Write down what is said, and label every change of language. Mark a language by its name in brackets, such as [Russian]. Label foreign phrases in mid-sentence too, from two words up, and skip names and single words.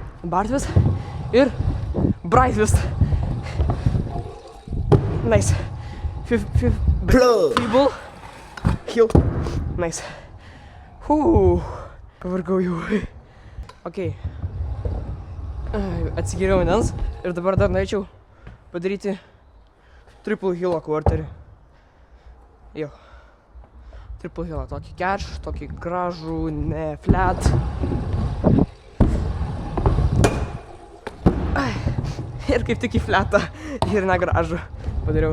[Lithuanian] Bartvis ir Brightvis. [English] Nice. Feeble. Hill. Nice. [Lithuanian] Pavargau jau. Ok. Atsigėriau vandens ir dabar dar norėčiau padaryti [English] triple hillo quarterį. [Lithuanian] Jo. [English] Triple hillo. [Lithuanian] Tokį catch, tokį gražų, ne flat. Ir kaip tik į flatą ir negražų padariau.